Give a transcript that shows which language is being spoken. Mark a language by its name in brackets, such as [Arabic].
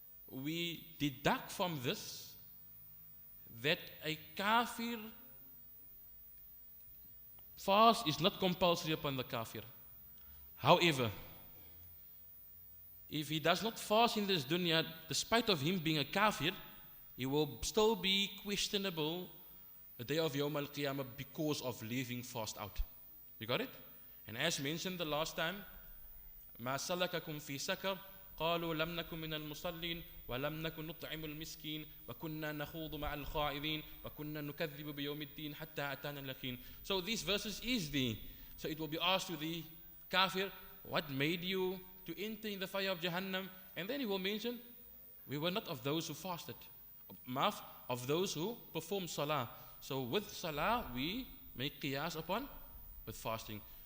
[English] We deduct from this that a kafir fast is not compulsory upon the kafir. However, if he does not fast in this dunya, despite of him being a kafir, he will still be questionable the day of Yawm al-Qiyamah because of leaving fast out. You got it? [Arabic] And as mentioned the last time, ما سلككم في سكر قالوا لم نكن من المصلين ولم نكن نطعم المسكين وكنا نخوض مع الخائضين وكنا نكذب بيوم الدين حتى أتانا اليقين. [English] So these verses is so it will be asked to the kafir, what made you to enter in the fire of Jahannam? And then he will mention, we were not of those who fasted, of those who performed salah. So with salah we make qiyas upon with fasting.